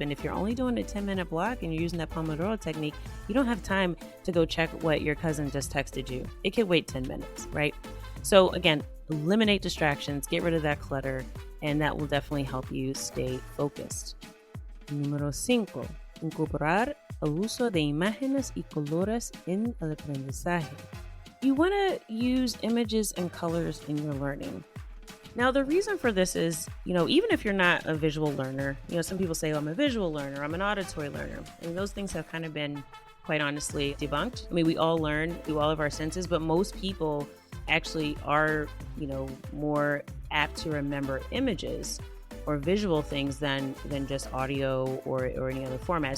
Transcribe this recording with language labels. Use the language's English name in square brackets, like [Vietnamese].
[English] And if you're only doing a 10-minute block and you're using that Pomodoro technique, you don't have time to go check what your cousin just texted you. It could wait 10 minutes, right? So again, eliminate distractions, get rid of that clutter, and that will definitely help you stay focused. [Spanish] Número 5. Incorporar el uso de imágenes y colores en el aprendizaje. [English] You want to use images and colors in your learning. Now, the reason for this is, even if you're not a visual learner, some people say, oh, I'm a visual learner, I'm an auditory learner. And those things have kind of been, quite honestly, debunked. We all learn through all of our senses, but most people actually are, more apt to remember images or visual things than just audio or any other format.